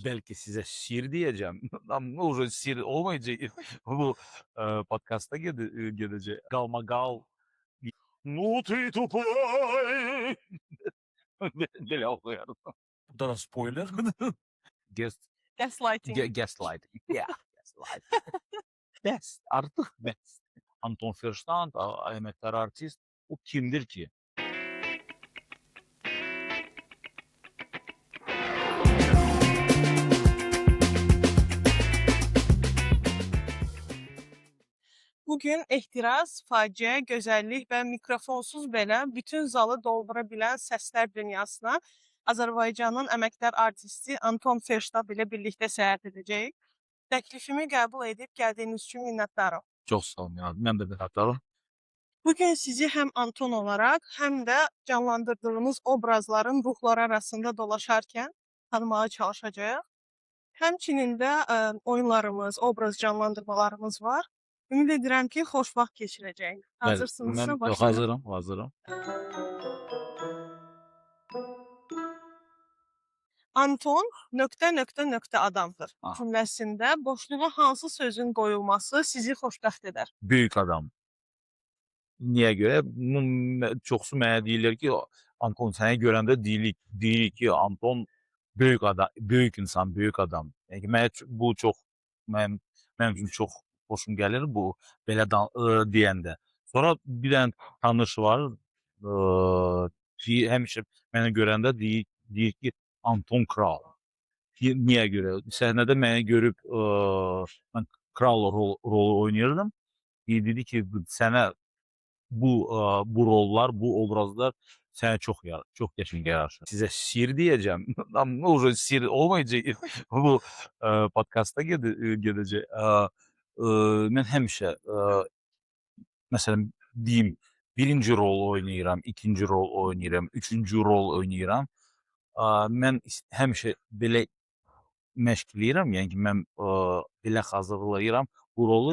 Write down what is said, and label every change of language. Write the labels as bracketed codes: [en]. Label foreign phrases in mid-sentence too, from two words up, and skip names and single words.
[tr] belki size şiir diyeceğim ama уже şiir olmayacak. Bu podcast'ta gelecek. Galmagal. [ru] Ну ты tupay. [tr] Böyle okuyorum. Bu da spoiler. [en] Guest, Gaslighting. gaslight. Yeah, gaslight. Best. [tr] Artık best. Anton Fürstand, emektar artist. O kimdir ki? [az] Bugün ehtiras, faciə, gözəllik və mikrofonsuz belə bütün zalı doldura bilən səslər dünyasına Azərbaycanın əməkdar artisti Anton Fürstand ilə birlikdə səyahət edəcəyik. Təklifimi qəbul edib gəldiyiniz üçün minnətdaram. [tr] Çok sağ olun ya. Ben de minnettarım. [az] Bugün sizi həm Anton olaraq, həm də canlandırdığımız obrazların ruhları arasında dolaşarkən tanımağa çalışacağıq. Həmçinin də oyunlarımız, obraz canlandırmalarımız var. Ümid edirəm ki, xoş vaxt keçirəcəyik. Hazırsınızsa [tr] Ben [az] başlayaq. [tr] hazırım. [az] Anton nöqtə adamdır. Ah. Cümləsində boşluğa hansı sözün qoyulması sizi xoşbəxt edər? [tr] Büyük adam. Niye göre? [az] Çoxsu mənə deyirlər ki, Anton səni görəndə deyirik ki, [tr] Anton büyük adam, büyük insan, büyük adam. [az] Yəni bu çox mənim üçün çox xoşum gəlir bu belə deyəndə. Sonra bir dənə tanış var, ki həmişə məni görəndə deyir ki, Anton Kral. Niyə görə? Səhnədə məni görüb mən kral rolu oynayırdım. Dedi ki, sənə bu rollar, bu obrazlar sənə çox qəşəng yaraşır. [tr] Sizə şiir diyeceğim ama уже şiir olmayacak. Bu podcast'ta gelecek. [az] Mən həmişə məsələn deyim, birinci rol oynayıram, ikinci rol oynayıram, üçüncü rol oynayıram. Mən həmişə belə məşq eləyirəm, yəni ki, mən belə hazırlayıram bu rolu.